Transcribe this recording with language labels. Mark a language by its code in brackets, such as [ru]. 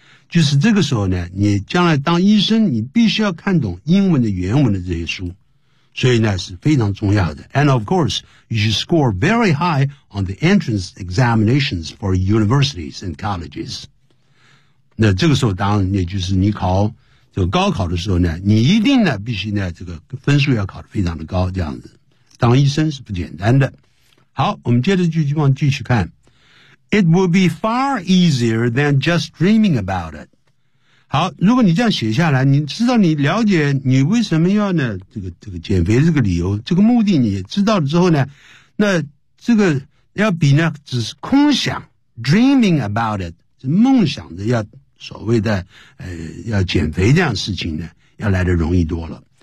[zh] 就是这个时候呢你将来当医生你必须要看懂英文的原文的这些书所以呢是非常重要的 [en] And of course, you should score very high on the entrance examinations for universities and colleges. [zh] 那这个时候当然也就是你考这个高考的时候呢你一定呢必须呢这个分数要考得非常的高这样子。当医生是不简单的。好我们接着就希望继续看。 [en] It will be far easier than just dreaming about it. [zh] 好如果你这样写下来你知道你了解你为什么要呢这个减肥这个理由这个目的你知道了之后呢那这个要比呢只是空想 [en] dreaming about it, [zh] 是梦想的要所谓的要减肥这样的事情呢要来得容易多了。